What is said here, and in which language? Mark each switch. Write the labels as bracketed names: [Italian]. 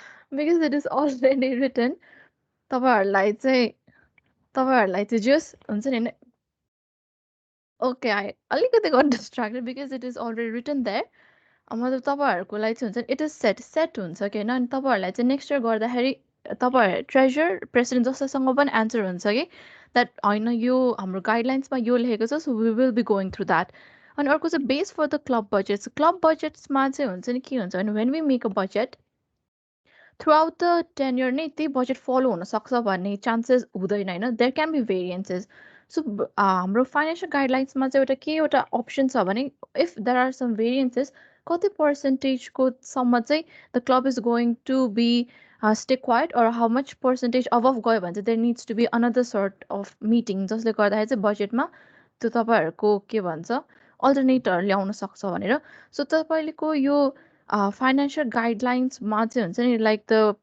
[English] Because it is already written. तपाईहरुलाई चाहिँ just हुन्छ नि okay, I अलिकति got distracted because it is already written there. [Nepali] मतलब तपाईहरुको लागि चाहिँ हुन्छ it is set हुन्छ के हैन अनि तपाईहरुलाई चाहिँ next year गर्दाखेरि तपाईहरु treasurer president जससँग पनि answer हुन्छ कि that हैन यो हाम्रो guidelines मा यो लेखेको छ so we will be going through that. [English] अनि अर्को चाहिँ base for the club budgets. Club budgets मा चाहिँ हुन्छ नि के हुन्छ भने when we make a budget throughout the tenure नै त्यही budget follow हुन सक्छ भन्ने chances हुँदैन हैन there can be variances. So हाम्रो financial guidelines मा चाहिँ एउटा option छ भने if there are some variances कति percentage को सम्म चाहिँ the club is going to be stay quiet or how much percentage above गयो भने चाहिँ there needs to be another sort of meeting जसले गर्दाखेरि चाहिँ budget मा त्यो तपाईहरुको के भन्छ alternator ल्याउन सक्छ भनेर so तपाईलेको यो financial guidelines मा चाहिँ हुन्छ नि like the